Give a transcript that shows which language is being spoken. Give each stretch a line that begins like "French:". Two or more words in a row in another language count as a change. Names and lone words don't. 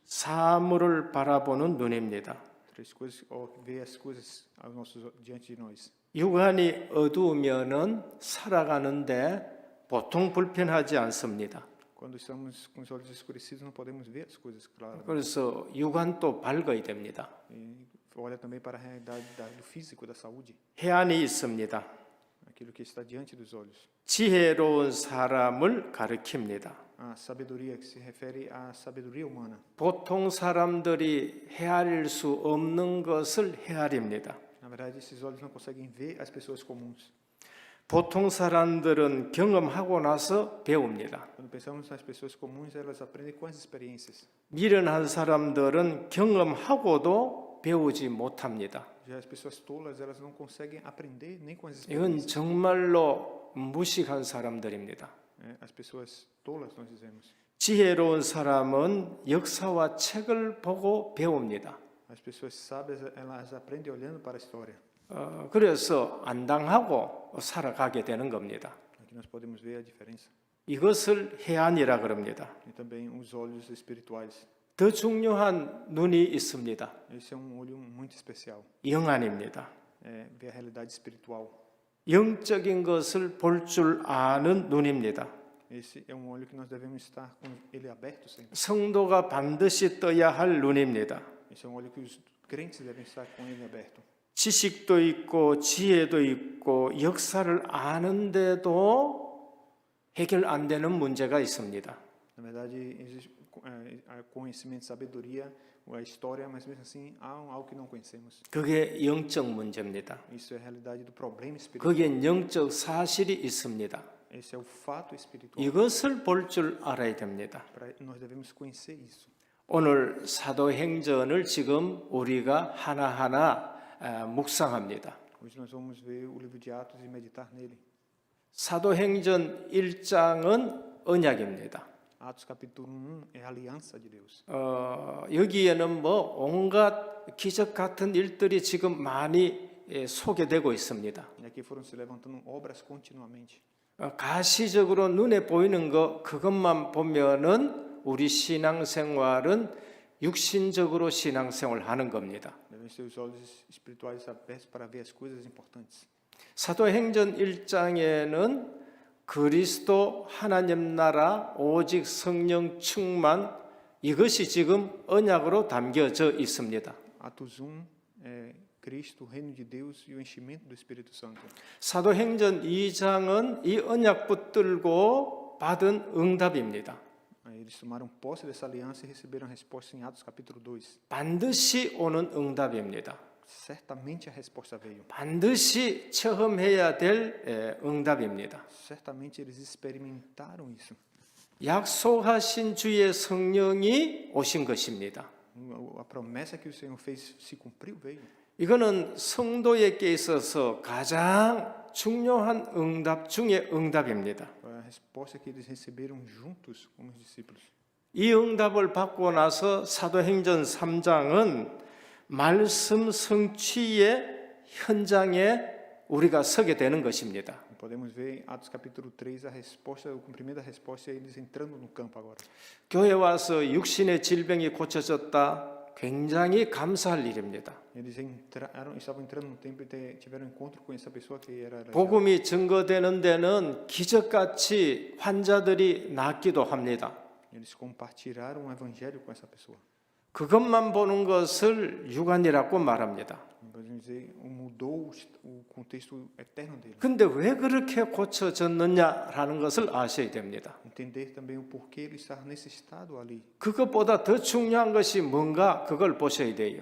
Korean: 사물을 바라보는 눈입니다.
Portuguese: Três coisas, ver as coisas diante de nós.
Korean: 육안이 어두우면은 살아가는데 보통 불편하지 않습니다.
Portuguese: Quando estamos com os olhos escurecidos, não podemos ver as coisas claramente.
Korean: 그래서 육안도 밝아야 됩니다.
Portuguese: E olha também para a realidade do físico, da saúde,
Korean: 해안이 있습니다.
Portuguese: aquilo que está diante dos olhos.
Korean: 지혜로운 사람을 가리킵니다.
Portuguese: A sabedoria que se refere à sabedoria humana.
Korean: 보통 사람들이 헤아릴 수 없는 것을 헤아립니다.
Portuguese: Na verdade, esses olhos não conseguem ver as pessoas comuns.
Korean: 보통 사람들은 경험하고 나서 배웁니다.
Portuguese: Quando pensamos nas pessoas comuns, elas aprendem com as experiências.
Korean: 미련한 사람들은 경험하고도 배우지 못합니다.
Portuguese: Já as pessoas tolas, elas não conseguem aprender nem com as
Korean: 이건
Portuguese: experiências.
Korean: 정말로 무식한 사람들입니다.
Portuguese: As pessoas tolas, nós dizemos.
Korean: 지혜로운 사람은 역사와 책을 보고 배웁니다.
Portuguese: As pessoas sábias, elas aprendem olhando para a história.
Korean: 그래서 안 당하고 살아가게 되는 겁니다.
Portuguese: Aqui nós podemos ver a diferença.
Korean: 이것을 해안이라 그럽니다.
Portuguese: E também os olhos espirituais.
Korean: 더 중요한 눈이 있습니다.
Portuguese: Esse é olho muito especial.
Korean: 영안입니다.
Portuguese: Ver a realidade espiritual.
Korean: 영적인 것을 볼 줄 아는 눈입니다.
Portuguese: Esse é um olho que nós devemos estar com ele aberto sempre.
Korean: 성도가 반드시 떠야 할 눈입니다.
Portuguese: Esse é um olho que os crentes devem estar com ele aberto.
Korean: 지식도 있고 지혜도 있고 역사를 아는데도 해결 안 되는 문제가 있습니다.
Portuguese: Na verdade, existe conhecimento, sabedoria, a história, mas mesmo assim há algo que não conhecemos.
Korean: 그게 영적 문제입니다.
Portuguese: Isso é a realidade do problema espiritual.
Korean: 거기엔 영적 사실이 있습니다.
Portuguese: Esse é o fato espiritual.
Korean: 이것을 볼 줄 알아야 됩니다.
Portuguese: Nós devemos conhecer isso.
Korean: 오늘 사도행전을 지금 우리가 하나하나 묵상합니다.
Portuguese: Hoje nós vamos ver o livro de Atos e meditar nele.
Korean: 사도행전 1장은 언약입니다.
Portuguese: Atos capítulo 1 é a aliança de Deus.
Korean: 여기에는 뭐 온갖 기적 같은 일들이 지금 많이 소개되고 있습니다.
Portuguese: E aqui foram se levantando obras continuamente.
Korean: 가시적으로 눈에 보이는 거 그것만 보면은 우리 신앙생활은 육신적으로 신앙생활 하는 겁니다.
Portuguese: Devem ser os olhos espirituais abertos para ver as coisas importantes.
Korean: 사도행전 1장에는 그리스도 하나님 나라 오직 성령 충만 이것이 지금 언약으로 담겨져 있습니다.
Portuguese: Atos 1 é Cristo, o reino de Deus e o enchimento do Espírito Santo.
Korean: 사도행전 2장은 이 언약 붙들고 받은 응답입니다.
Portuguese: Eles tomaram posse dessa aliança e receberam a resposta em Atos capítulo 2.
Korean: 반드시 오는 응답입니다.
Portuguese: Certamente a resposta veio.
Korean: 반드시 체험해야 될 응답입니다.
Portuguese: Certamente eles experimentaram isso.
Korean: 약속하신 주의 성령이 오신 것입니다.
Portuguese: A promessa que o Senhor fez se cumpriu, veio.
Korean: 이거는 성도에게 있어서 가장 중요한 응답 중의 응답입니다.
Portuguese: A resposta que eles receberam juntos como os discípulos.
Korean: 이 응답을 받고 나서 사도행전 3장은 말씀 성취의 현장에 우리가 서게 되는 것입니다.
Portuguese: Podemos ver em Atos capítulo 3 a resposta, o cumprimento da resposta é eles entrando no campo agora.
Korean: 교회 와서 육신의 질병이 고쳐졌다. 굉장히 감사할 일입니다.
Portuguese: Eles estavam entrando no templo e tiveram encontro com essa pessoa que era aleijada.
Korean: 복음이 증거되는 데는 기적같이 환자들이 낫기도 합니다.
Portuguese: Eles compartilharam o evangelho com essa pessoa.
Korean: 그것만 보는 것을 유관이라고 말합니다.
Portuguese: Podemos dizer, mudou o contexto eterno dele.
Korean: 근데 왜 그렇게 고쳐졌느냐라는 것을 아셔야 됩니다.
Portuguese: Entender também o porquê ele estar nesse estado ali.
Korean: 그것보다 더 중요한 것이 뭔가 그걸 보셔야 돼요.